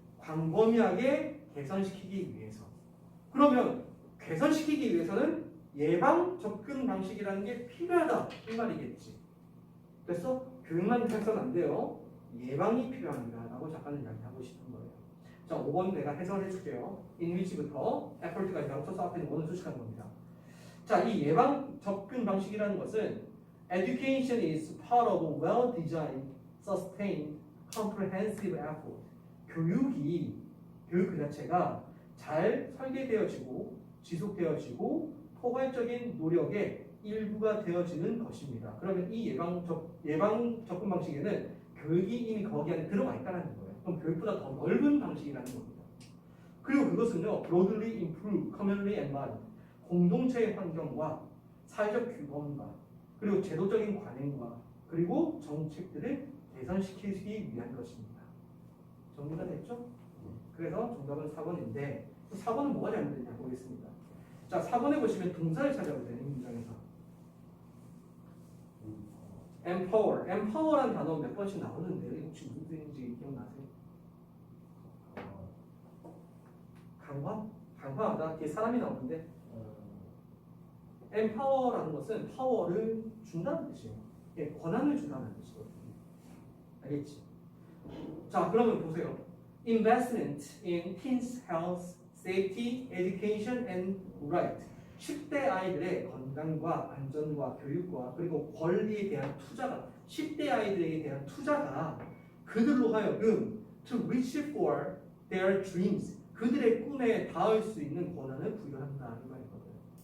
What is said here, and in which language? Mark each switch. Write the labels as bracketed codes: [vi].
[ko] 광범위하게 개선시키기 위해서. 그러면 개선시키기 위해서는 예방 접근 방식이라는 게 필요하다 이 말이겠지. 그래서 교육만 해서는 안 돼요. 예방이 필요합니다라고 작가는 이야기하고 싶은 거예요. 자, 5번 내가 해설해 줄게요. [en] in which [ko] 부터 effort까지 합쳐서 앞에 있는 원을 수식하는 겁니다. 자, 이 예방 접근 방식이라는 것은 [en] education is part of a well-designed, sustained, comprehensive effort. [ko] 교육 그 자체가 잘 설계되어지고 지속되어지고 포괄적인 노력의 일부가 되어지는 것입니다. 그러면 이 예방 접근 방식에는 교육이 이미 거기 안에 들어가 있다는 거예요. 그럼 교육보다 더 넓은 방식이라는 겁니다. 그리고 그것은요, [en] broadly improve community environment, [ko] 공동체의 환경과 사회적 규범과 그리고 제도적인 관행과 그리고 정책들을 개선시키기 위한 것입니다. 정리가 됐죠? 그래서 정답은 4번인데 4번은 뭐가 잘못됐냐 보겠습니다. 자, 4번에 보시면 동사를 찾아보세요. 이 문장에서. empower라는 단어 몇 번씩 나오는데 혹시 무슨 뜻인지 기억나세요? 강화하다. 뒤에 사람이 나오는데 empower라는 것은 파워를 준다는 뜻이에요. 예, 권한을 준다는 뜻이거든요. 알겠지? 자, 그러면 보세요. [en] Investment in teens' health, safety, education, and right. [ko] 10대 아이들의 건강과 안전과 교육과 그리고 권리에 대한 투자가 10대 아이들에게 대한 투자가 그들로 하여금 [en] to reach for their dreams [ko] 그들의 꿈에 닿을 수 있는 권한을 부여한다 이 말이거든요.